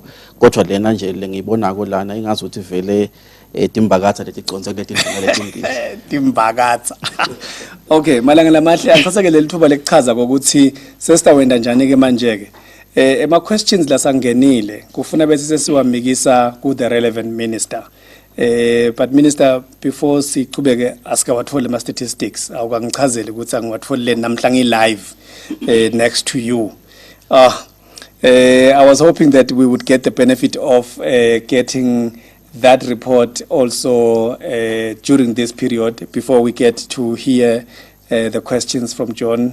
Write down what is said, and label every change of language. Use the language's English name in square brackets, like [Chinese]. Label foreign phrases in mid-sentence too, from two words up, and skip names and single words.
[Swati] Kodwa lena nje lengiyibonako lana ingazuthi vele timbakatsa leticonze kuletindvuna letimbili. Timbakatsa. Okay, malanga lamahle angithatha leli thuba lekuchaza ukuthi sesitawenda njani ke manje ke. Ema questions la sangenile kufuna bese sesiwamikisa ku [English] the relevant minister. But minister, before [Swati] siqhubeke asikawathole ama statistics awukangichazele ukuthi angiwatholile namhla [English] live next to you. I was hoping that we would get the benefit of getting that report also during this period before we get to hear the questions from John.